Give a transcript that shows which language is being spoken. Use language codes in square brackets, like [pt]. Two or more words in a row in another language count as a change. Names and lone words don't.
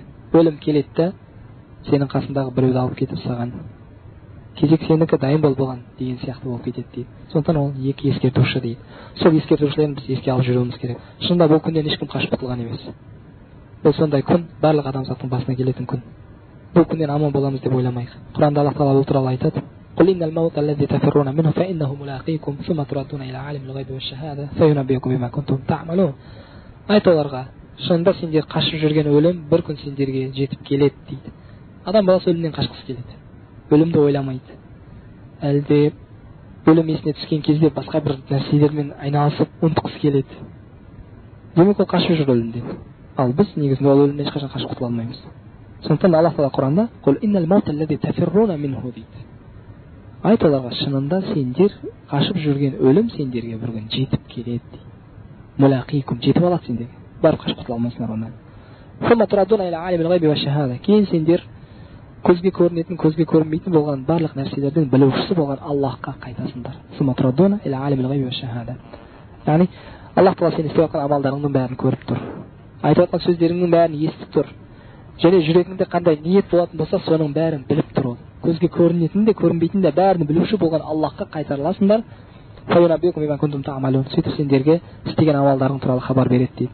[kk] Өлім келеді да сенің қасындағы біреуді алып кетіп саған кезек сенікі, дайын болған деген сияқты болып кетеді дейді. Сондықтан ол екі ескертуші дейді. Сол ескертушілерін біз еске алып жүруіміз керек. Шынында бұл күннен ешкім қашып құтылған емес. Бұл сондай күн, барлық адамзаттың басына келетін күн. Бұл күннен аман боламыз деп ойламайық. Құранда Аллах Тағала бұл туралы айтады: [ar] قل إن الموت الذي تفرون منه فإنه ملاقيكم ثم تردون إلى عالم الغيب والشهادة فينبئكم بما كنتم تعملون. [kk] Айт оларға, шынында сендер қашып жүрген өлім бір күн сендерге жетіп келеді дейді. Адам баласы өлімнен қашқысы келеді. Өлімді ойламайды. Әлде өлім есіне түскен кезде басқа бір нәрселермен айналысып ұмытқысы келеді. Демек ол қашып жүр өлімден. Ал біз негізінде ол өлімнен ешқашан қашып құтыла алмаймыз. Сондықтан Аллах Тағала Құранда [ar] «قل إن الموت الذي تفرون منه» [kk] дейді. Айт оларға, шынында сендер қашып жүрген өлім сендерге бір күн жетіп келеді дейді. Мулақикум, жетіп алады сендерге. Барып қашып құтыла алмайсыңдар онан. [ar] ثم تردون إلى عالم الغيب والشهادة. [kk] Кейін сендер көзге көрінетін, көзге көрінбейтін болған барлық нәрселердің білушісі болған Аллахқа қайтасыңдар. [ar] ثم تردون إلى عالم الغيب والشهادة. [kk] Яғни Аллах Тағала сен істеп жатқан амалдарыңның бәрін көріп тұр. Айтып жатқан сөздеріңнің бәрін естіп тұр. Және жүрегіңде қандай ниет болатын болса, соның бәрін біліп тұр ол. Көзге көрінетін де, көрінбейтін де бәрін білуші болған Аллахқа қайтарыласыңдар. Сөйтіп сендерге істеген амалдарың туралы хабар береді дейді.